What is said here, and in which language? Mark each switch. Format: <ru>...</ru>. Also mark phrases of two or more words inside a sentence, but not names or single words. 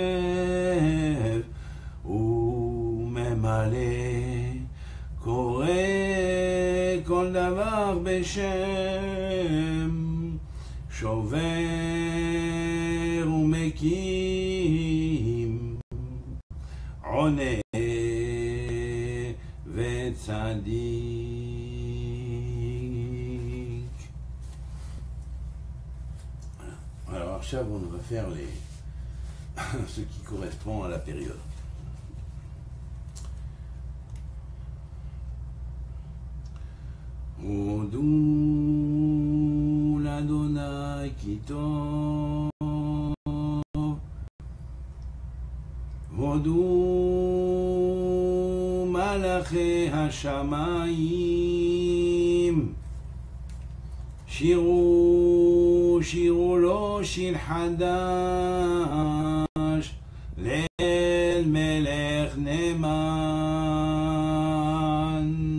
<he>וממלא קורא כל דבר בשם שובר ומקים עונה וצדיק.</he> <fr>Alors עכשיו on va faire ce qui correspond à la période.</fr> <he>הודו לאדוני כי טוב הודו מלאכי השמיים שירו שירו לו שיר חדש ליל מלך נאמן</he>